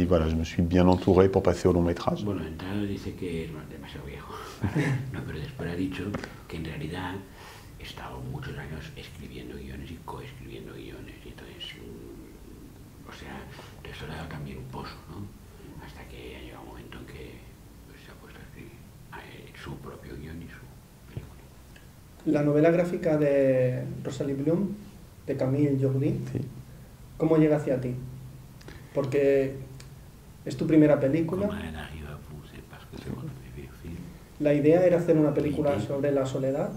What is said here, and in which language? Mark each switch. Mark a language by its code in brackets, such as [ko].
[fr] Et voilà, je me suis bien entouré pour passer au long métrage. [es] Bueno, entrado dice que es demasiado viejo, no, pero después ha dicho que en realidad he estado muchos años escribiendo guiones y coescribiendo guiones, y entonces, o sea, eso le ha dado también un pozo, ¿no? Hasta que ha llegado un momento en que pues, se ha puesto a escribir su propio guión y su película. La novela gráfica de Rosalie Blum, de Camille Jordi, Sí. ¿cómo llega hacia ti? Porque es tu primera película. [fr] Comment elle arrive à vous, c'est parce que c'est votre premier film, [es] La idea era hacer una película sobre la soledad